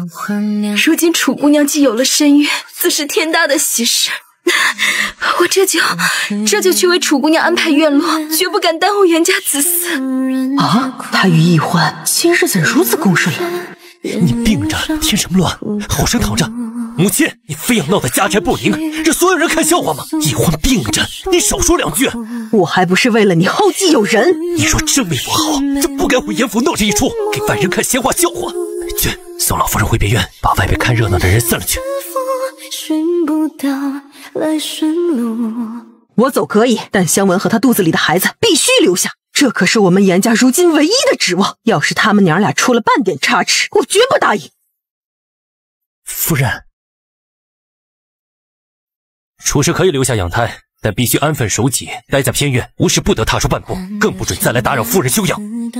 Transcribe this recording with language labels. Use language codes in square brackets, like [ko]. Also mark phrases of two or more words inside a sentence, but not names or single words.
[zh] 如今楚姑娘既有了身孕，自是天大的喜事。我这就去为楚姑娘安排院落，絕不敢耽誤嚴家子嗣。啊，他與易歡今日怎如此共順了？你病着，添什麼亂？好生躺着。母親，你非要鬧得家宅不寧，讓所有人看笑話嗎？易歡病着，你少說兩句。我還不是為了你後繼有人。你若真為我好，就不該回嚴府鬧這一出，給外人看閒話笑話。去，送老夫人回別院，把外邊看熱鬧的人散了去。我走可以，但香文和她肚子裡的孩子必須留下，這可是我們嚴家如今唯一的指望。要是他們娘倆出了半點差池，我絕不答應。夫人，楚氏可以留下養胎，但必須安分守己，待在偏院，無事不得踏出半步，更不准再來打擾夫人休養。